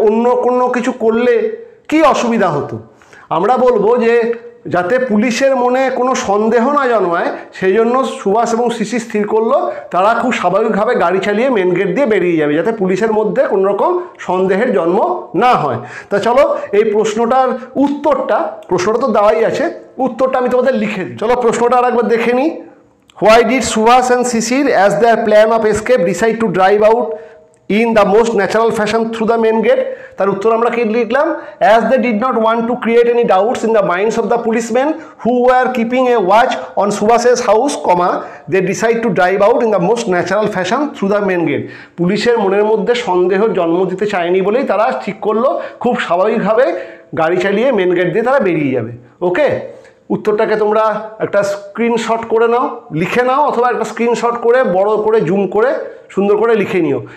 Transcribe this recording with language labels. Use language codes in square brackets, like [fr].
[bn] অন্য কোনো কিছু করলে কি অসুবিধা হতো? আমরা বলবো যে যাতে পুলিশের মনে কোনো সন্দেহ না জন্মায় সেই জন্য সুভাষ এবং শিশির স্থির করলো তারা খুব স্বাভাবিকভাবে গাড়ি চালিয়ে মেন গেট দিয়ে বেরিয়ে যাবে, যাতে পুলিশের মধ্যে কোনো রকম সন্দেহের জন্ম না হয়। তা চলো এই প্রশ্নটা তো দেওয়াই আছে, উত্তরটা আমি তোমাদের লিখে দিই। চলো প্রশ্নটা আর একবার দেখে নিই। [en] Why did Subhash and Sisir as their plan of escape decide to drive out in the most natural fashion through the main gate? [bn] তার উত্তর আমরা কি লিখলাম? [en] As they did not want to create any doubts in the minds of the policemen who were keeping a watch on Subhas's house, they decide to drive out in the most natural fashion through the main gate. [bn] পুলিশের মনের মধ্যে সন্দেহের জন্ম দিতে চায়নি বলেই তারা ঠিক করলো খুব স্বাভাবিকভাবে গাড়ি চালিয়ে মেন গেট দিয়ে তারা বেরিয়ে যাবে। ওকে, উত্তরটাকে তোমরা একটা স্ক্রিনশট করে নাও, লিখে নাও, অথবা একটা স্ক্রিনশট করে বড় করে জুম করে সুন্দর করে লিখে নিও।